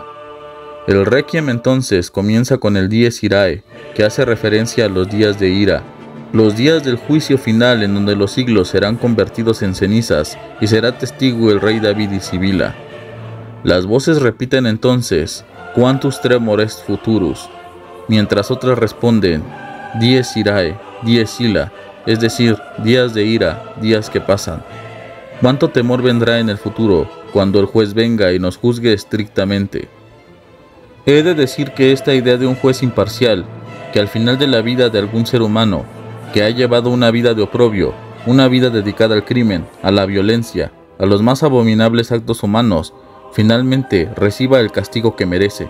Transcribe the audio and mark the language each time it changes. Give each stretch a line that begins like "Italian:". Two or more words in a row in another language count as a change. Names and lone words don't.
Spanish: El Requiem entonces comienza con el Dies Irae, que hace referencia a los días de ira, los días del juicio final en donde los siglos serán convertidos en cenizas y será testigo el rey David y Sibila. Las voces repiten entonces,
Latin: Quantus tremor est futurus,
Spanish: mientras otras responden,
Latin: Dies Irae, Dies Illa,
Spanish: es decir, días de ira, días que pasan. ¿Cuánto temor vendrá en el futuro, cuando el juez venga y nos juzgue estrictamente? He de decir que esta idea de un juez imparcial, que al final de la vida de algún ser humano, que ha llevado una vida de oprobio, una vida dedicada al crimen, a la violencia, a los más abominables actos humanos, finalmente reciba el castigo que merece.